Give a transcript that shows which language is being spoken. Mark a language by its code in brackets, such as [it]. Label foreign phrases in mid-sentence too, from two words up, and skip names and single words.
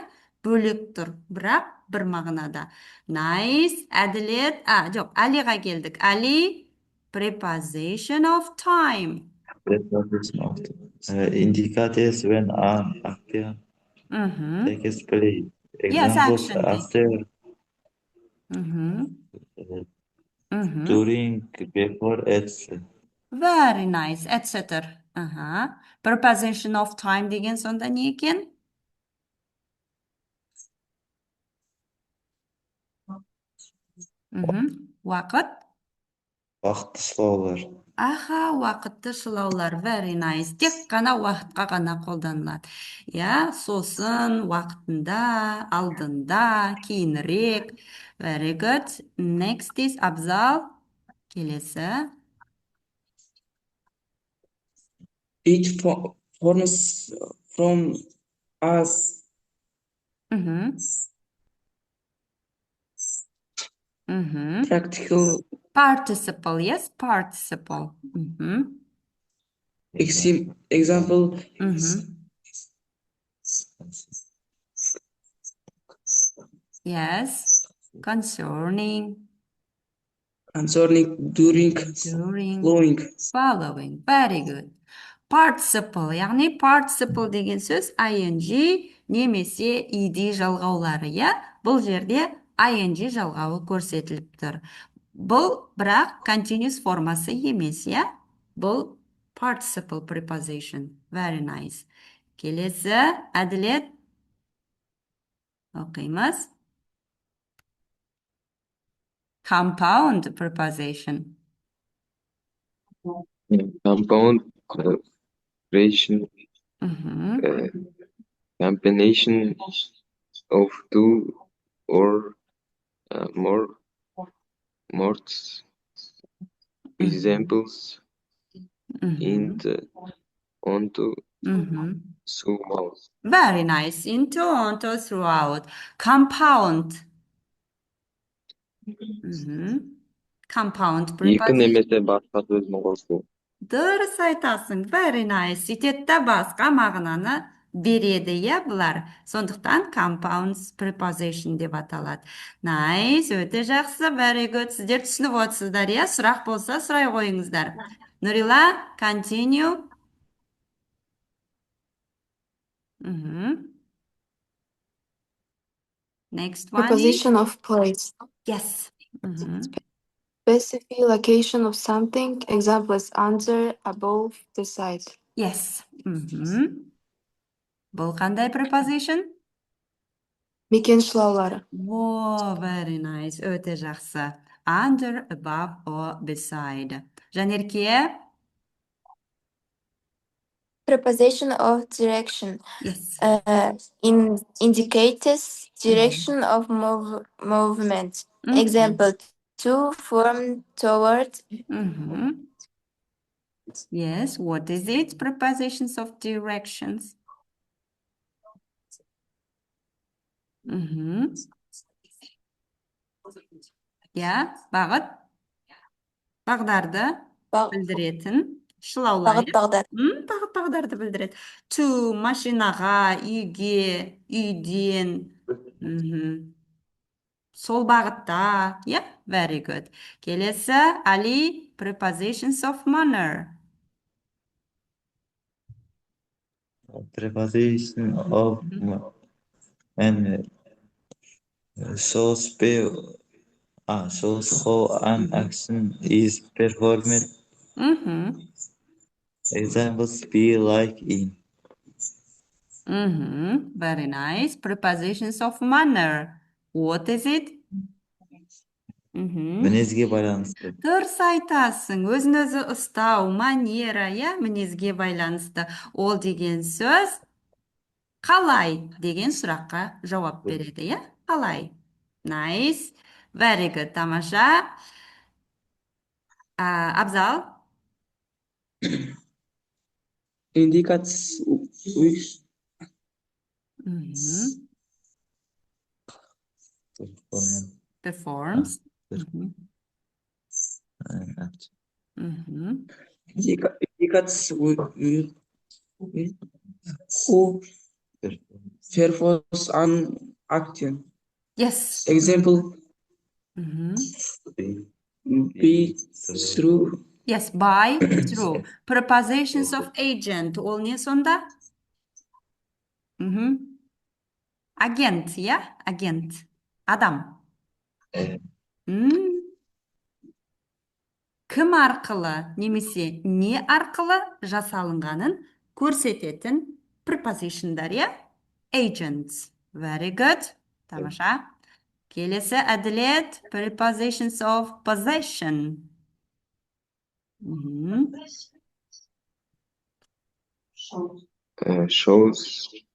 [kk] Бөлек тұр, бірақ бір мағынада. Nice. Әділет. Жоқ, Алиға келдік. [en] Али, preposition of time. Preposition of indicates when an action takes place. Examples action after, during, before, etc. Very nice, etc. Preposition of time [kk] деген сонда не екен? Уақыт? Вақты сылаулар. Уақытты сылаулар. [en] Very nice. [kk] Тек қана уақытқа ғана қолданылады. Иә, сосын, уақытында, алдында, кейінірек. [en] Very good. Next is Абзал. [kk] Келесі. [en] It forms from us. Practical Participle, yes, participle. example Yes, concerning, concerning, during, during, following. Very good. [kk] Participle, яғни participle деген сөз ing немесе ed жалғаулары, иә? Бұл жерде ing жалғауы көрсетіліп тұр. Бұл бірақ continuous формасы емес, иә? [en] Бұл participle preposition. Very nice. [kk] Келесі, әділет. Оқимыз. [en] Compound preposition. Compound creation, combination of two or more words. Examples into, onto, throughout. Very nice. Into, onto, throughout. Compound. Compound [kk] Екі [en] preposition. [kk] немесе басқа сөздің қосылуы. Дұрыс айтасың. [en] Very nice. [kk] Сөйтеді де басқа мағынаны береді, иә, бұлар. Сондықтан [en] compound preposition [kk] деп аталады. Nice. Өте жақсы. [en] Very good. [kk] Сіздер түсініп отырсыздар, иә? Сұрақ болса, сұрай қойыңыздар. Нұрила, [en] continue. Next one is Preposition of place. yes. Specify location of something. Example is under, above, beside. Yes. [kk] Бұл қандай preposition? Мекен-шылаулары. [en] Wow, very nice. [kk] Өте жақсы. [en] Under, above, or beside. [kk] Жанерке? [en] Preposition of direction. Yes. Indicates direction of movement. Example, to, from, toward. Yes, what is it? Prepositions of directions. Yeah, [kk] бағыт. Бағдарды білдіретін шылаулар. Бағыт-бағдар. Бағыт-бағдарды білдіреді. To, машинаға, үйге, үйден. Сол бағытта. [en] Yeah, very good. [kk] Келесі, Али, [en] prepositions of manner. Preposition of and shows how an action is performed. Examples be like in. Very nice. Prepositions of manner. What is it? [kk] Мінезге байланысты. Дұрыс айтасың. Өзін-өзі ұстау, манера, иә, мінезге байланысты. Ол деген сөз қалай деген сұраққа жауап береді, иә? Қалай? [en] Nice. Very good. [kk] Тамаша. Абзал. [en] indicates which Performs. indicates who performs an action. Yes. Example, be through. Yes, by, through. Prepositions of agent. [kk] Ол не сонда? Агент, иә? Агент. Адам. Кім арқылы немесе не арқылы жасалынғанын көрсететін prepositionдар, иә? [en] Agents. Very good. [kk] Тамаша. Келесі әділет. [en] Prepositions of possession. Shows.